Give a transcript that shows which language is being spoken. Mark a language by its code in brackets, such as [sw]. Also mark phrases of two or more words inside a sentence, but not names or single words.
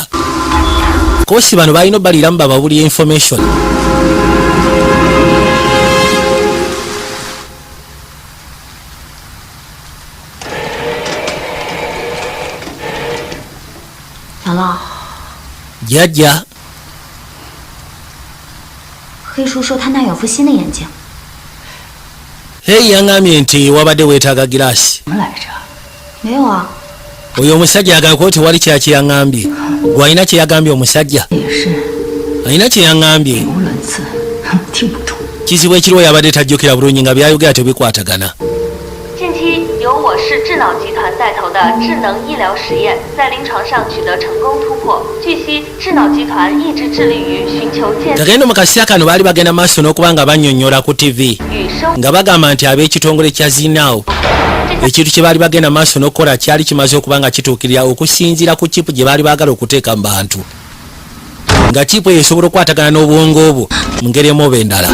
[lg] Koosi bano balina obbaliramu bababulya information. Jajja. [zh] 黑叔说他那有副新的眼镜。 [lg] Hey, yangambye nti wabadde weetaaga giraasi. [zh] 什么来着？没有啊。 [lg] Oyo omusajja agamba tewali kye yangambye. Gwe alina kye yagambye omusajja. [zh] 也是。 [lg] Alina kye yangambye. [zh] 无伦次，听不懂。 [lg] Kizibu ekiriwo yabadde tajjukira bulungi nga byayogera tebikwatagana. [zh] 近期由我市智脑集团带头的智能医疗实验在临床上取得成功突破。据悉，智脑集团一直致力于寻求建立。 [lg] Kagendo mu kaseera kano baali bagenda maaso n'okuba nga bannyonnyola ku TV nga bagamba nti ab'ekitongole kya Zinao ekintu kye baali bagenda maaso n'okukola kyali kimaze okuba nga kituukirira okusinziira ku chipu gye baali baagala okuteeka mu bantu nga chipu eyo esobola okukwatagana n'obwongo obwo mu ngeri emu oba endala.